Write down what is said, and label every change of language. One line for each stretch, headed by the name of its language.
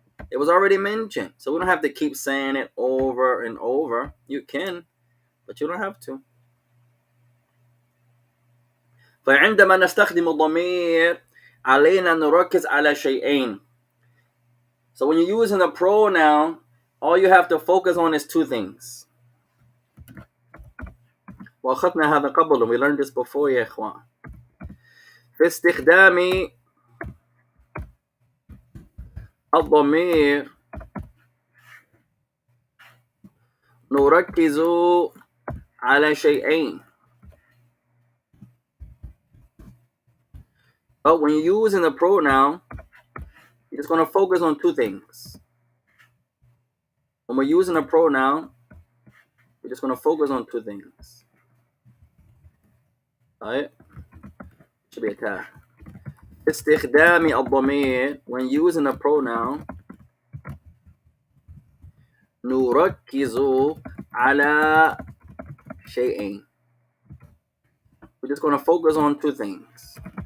English: It was already mentioned. So we don't have to keep saying it over and over. You can, but you don't have to.
Arabic: فعندما نستخدم الضمير علينا نركز على شيئين.
English: So when you're using a pronoun, all you have to focus on is two things.
Arabic: وأخذنا هذا قبل.
English: We learned this before
Arabic: يا إخوان. في استخدام الضمير نركز على شيئين.
English: But when you're using a pronoun, you're just going to focus on two things. When we're using a pronoun, we're just going to focus on two things. Alright? Should be a tag.
Arabic: استخدام الضمير
English: when using a pronoun
Arabic: نركز على شيئين.
English: We're just going to focus on two things.